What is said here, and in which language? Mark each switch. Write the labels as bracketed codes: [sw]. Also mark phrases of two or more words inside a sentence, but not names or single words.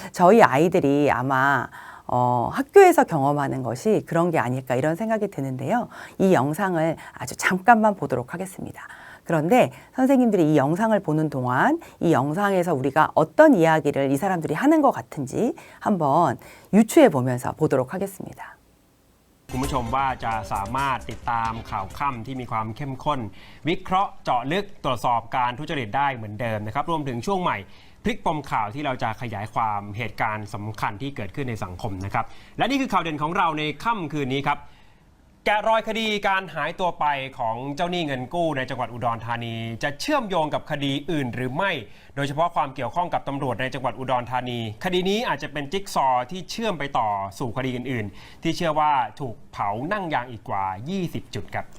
[ko] 저희 아이들이 아마 학교에서 경험하는 것이 그런 게 아닐까 이런 생각이 드는데요. 이 영상을 아주 잠깐만 보도록 하겠습니다. 그런데 선생님들이 이 영상을 보는 동안 이 영상에서 우리가 어떤 이야기를 이 사람들이 하는 것 같은지 한번 유추해 보면서 보도록 하겠습니다. [th] คุณผู้ชมว่าจะสามารถติดตามข่าวค่ำที่มีความเข้มข้นวิเคราะห์เจาะลึกตรวจสอบการทุจริตได้เหมือนเดิมนะครับ รวมถึงช่วงใหม่พลิกปมข่าวที่เราจะขยายความเหตุการณ์สำคัญที่เกิดขึ้นในสังคมนะครับและนี่คือข่าวเด่นของเราในค่ำคืนนี้ครับแกะรอยคดีการหายตัวไปของเจ้าหนี้เงินกู้ในจังหวัดอุดรธานีจะเชื่อมโยงกับคดีอื่นหรือไม่โดยเฉพาะความเกี่ยวข้องกับตำรวจในจังหวัดอุดรธานีคดีนี้อาจจะเป็นจิ๊กซอว์ที่เชื่อมไปต่อสู่คดีอื่นๆที่เชื่อว่าถูกเผานั่งยางอีกกว่า 20 จุดครับ